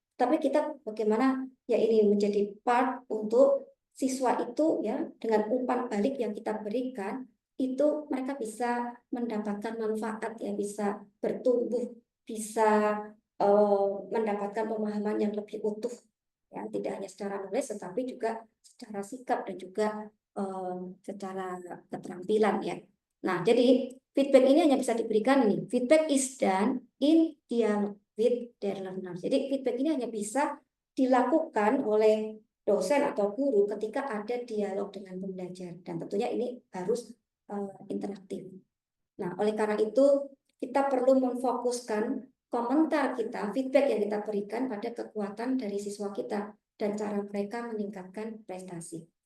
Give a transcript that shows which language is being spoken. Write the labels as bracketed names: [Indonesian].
[Indonesian] Tapi kita bagaimana ya ini menjadi part untuk siswa itu ya dengan umpan balik yang kita berikan itu mereka bisa mendapatkan manfaat yang bisa bertumbuh, bisa mendapatkan pemahaman yang lebih utuh ya tidak hanya secara nulis tetapi juga secara sikap dan juga secara keterampilan ya. Nah, jadi feedback ini hanya bisa diberikan nih. [English] Feedback is done in dialogue with their learners. [Indonesian] Jadi feedback ini hanya bisa dilakukan oleh dosen atau guru ketika ada dialog dengan pembelajar dan tentunya ini harus interaktif. Nah, oleh karena itu kita perlu memfokuskan komentar kita, feedback yang kita berikan pada kekuatan dari siswa kita dan cara mereka meningkatkan prestasi.